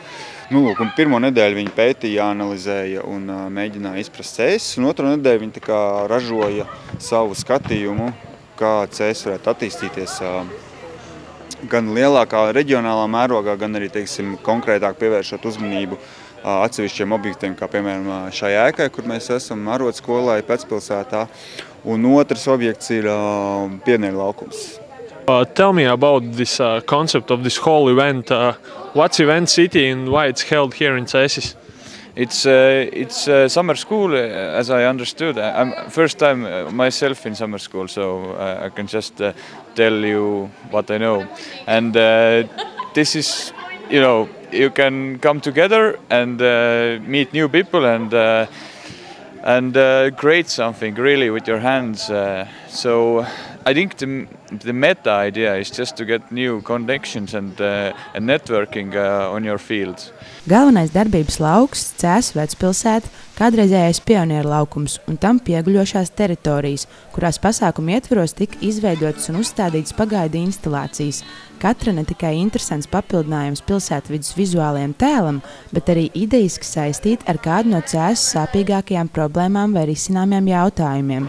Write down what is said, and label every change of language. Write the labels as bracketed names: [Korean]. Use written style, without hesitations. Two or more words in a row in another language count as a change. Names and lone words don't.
[Latvian] Un pirmo nedēļu viņi pētīja, analizēja un mēģināja izprast Cēsis, un otro nedēļu viņi ražoja savu skatījumu, kā Cēsis varētu attīstīties gan lielākā reģionālā mērogā, gan arī, konkrētāk pievēršot uzmanību atsevišķiem objektiem, kā piemēram šai ēkai, kur mēs esam arodskolai Pēcpilsētā, un otrs objekts ir Pionieru laukums. [English] Tell me about this concept of this whole event. What's Event City and why it's held here in Cēsis? It's summer school, as I understood. I'm first time myself in summer school, so I can just tell you what I know. And this is, you can come together and meet new people and create something really with your hands. So I think the meta idea is just to get new connections and networking on your field. [Latvian] Galvenais darbības lauks Cēsu vecpilsēta, kādreizējais Pionieru laukums un tam pieguļošās teritorijas, kurās pasākumu ietvaros tika izveidotas un uzstādītas pagaidu instalācijas. Katra ne tikai interesants papildinājums pilsētvides vizuālajam tēlam, bet arī idejiski saistīta ar kādu no Cēsas sāpīgākajām problēmām vai risināmiem jautājumiem.